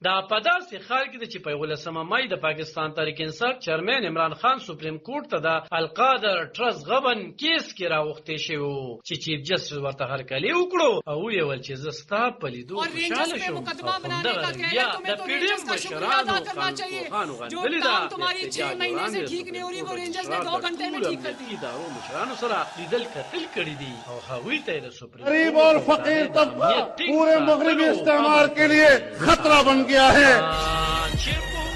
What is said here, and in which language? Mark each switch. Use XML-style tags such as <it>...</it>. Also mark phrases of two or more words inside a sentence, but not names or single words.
<ps>دا په داسې حال کې چې په 18 مای د پاکستان تحریک انصاف چیرمن عمران خان سپریم کورټ ته د القادر ټرس غبن کیس کې راوخته شو چې چیف جسټس ورته هرکلی وکړو او ویل چې زستا په لیدو خوشاله شوم. د پی ډی ایم مشرانو خانو غندلې ده</ps> <ur>تمہاری 6 مہینے سے ٹھیک نہیں ہو رہی وہ رینجرز نے 2 گھنٹے میں ٹھیک کر دی.</ur> <ps>ادارو مشرانو سره لیدل قتل کړی دي او هغوی ته د سپریم</ps> <ur>غریب اور فقیر طبقہ پورے مغربی استعمار کے لیے خطرہ بن گیا ہے.</ur>